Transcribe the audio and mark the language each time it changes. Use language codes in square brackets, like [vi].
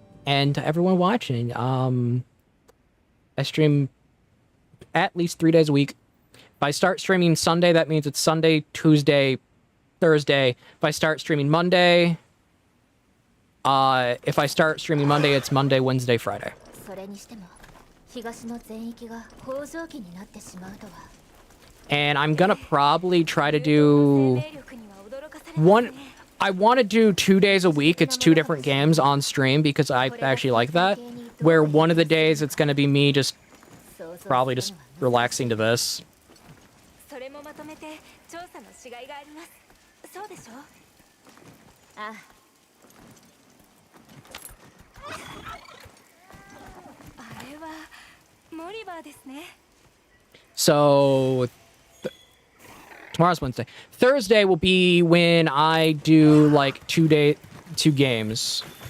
[en] And to everyone watching, I stream at least 3 days a week. If I start streaming Sunday, that means it's Sunday, Tuesday, Thursday. If I start streaming Monday, it's Monday, Wednesday, Friday. [ja] それにしても東の全域が北条記になってしまうとは [en] And I'm gonna probably try to do one. I want to do 2 days a week. It's 2 different games on stream because I actually like that. Where one of the days it's gonna be me just probably just relaxing to this. [ja] それもまとめて調査のしがいがあります。そうでしょ？ああ。あれはモリバーですね。 [en] So tomorrow's Wednesday. Thursday will be when I do like 2 games.